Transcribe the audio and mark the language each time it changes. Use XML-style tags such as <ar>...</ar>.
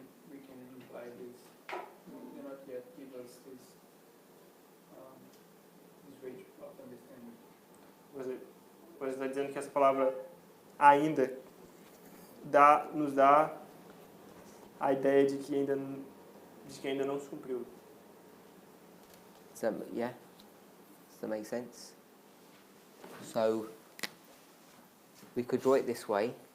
<en>We can imply this. They not yet give us this range of understanding.</en> <pt>Você está dizendo que essa palavra ainda nos dá a ideia de que ainda não se cumpriu.</pt> <en>Yeah? Does that make sense? So, we could draw it this way.</en>